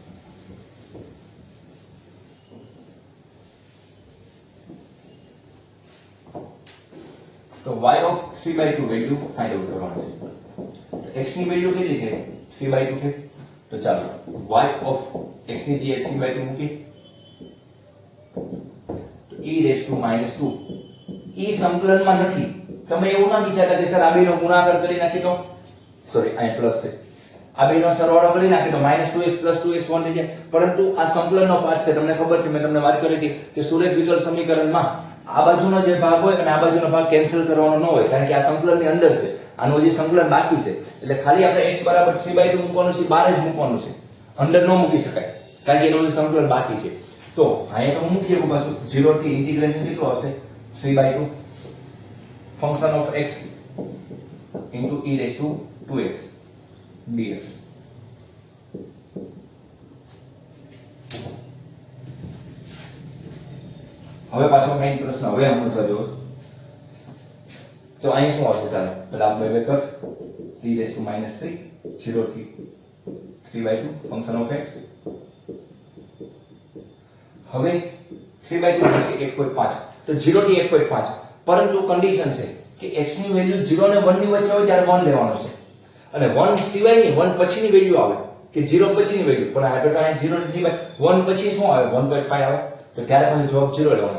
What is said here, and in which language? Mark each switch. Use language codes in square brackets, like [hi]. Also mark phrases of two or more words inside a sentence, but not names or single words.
[gu] તો [en] y of 3/2 value find out [gu] કરવાની છે. તો x ની વેલ્યુ કેટલી છે 3/2 છે, તો ચાલો [en] y of x [gu] ની જગ્યાએ 3/2 મૂકી, તો [en] e raised to -2, [gu] e સંકલનમાં નથી. તમે એવું ના વિચારતા કે સર આ બેનો ગુણાકાર કરી નાખી તો, સોરી આ પ્લસ છે, આ બેનો સરવાળો કરી નાખી તો -2x 2x 1 થઈ જાય, પરંતુ આ સંકલનનો પાર્ટ છે. તમને ખબર છે મેં તમને વાત કરી હતી કે સુરેખ વિકલ સમીકરણમાં આ બાજુનો જે ભાગ હોય અને આ બાજુનો ભાગ કેન્સલ કરવાનો ન હોય, કારણ કે આ સંકલનની અંદર છે, આનું હજી સંકલન બાકી છે, એટલે ખાલી આપણે x બરાબર 3/2 મૂકવાનું છે, બહાર જ મૂકવાનું છે, અંદર ન મૂકી શકાય, કારણ કે એનું સંકલન બાકી છે. તો અહીંયા તો મૂકી શકું પાછું 0 થી ઇન્ટિગ્રેશન કેટલું હશે 3/2 [en] function of x into e raised to 2x dx. [gu] હવે પાછો મેઈન પ્રશ્ન હવે સમજવા જેવો, તો અહીં શું આવશે ચાલો પેલા બે કટ [en] e raised to -3 [gu] 0 થી 3/2 [en] function of x. [gu] હવે 3/2 એટલે કે 1.5, તો 0 થી 1.5, પરંતુ કન્ડિશન છે કે x ની વેલ્યુ 0 અને 1 ની વચ્ચે હોય ત્યારે 1 લેવાનો છે, અને 1 સિવાયની 1 પછીની વેલ્યુ આવે કે 0 પછીની વેલ્યુ, પણ આ તો અહીં 0 થી 1 પછી શું આવે 1.5 આવે, તો ત્યારે પછી જવાબ 0 લેવાનો.